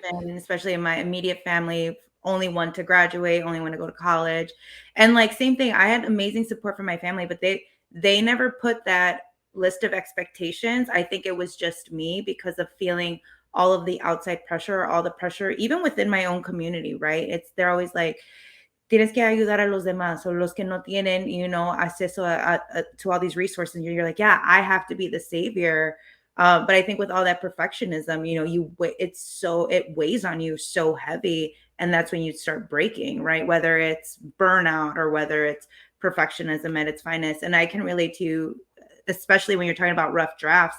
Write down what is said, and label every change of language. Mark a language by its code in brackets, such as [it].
[en] generation, especially in my immediate family, only one to graduate, only one to go to college. And like same thing, I had amazing support from my family, but they never put that list of expectations. I think it was just me because of feeling all of the outside pressure, all the pressure, even within my own community, right? They're always like, [es] tienes que ayudar a los demás, o los que no tienen, acceso [en] to all these resources. And you're like, yeah, I have to be the savior. But I think with all that perfectionism, it weighs on you so heavy. And that's when you start breaking, right? Whether it's burnout or whether it's perfectionism at its finest. And I can relate to, especially when you're talking about rough drafts.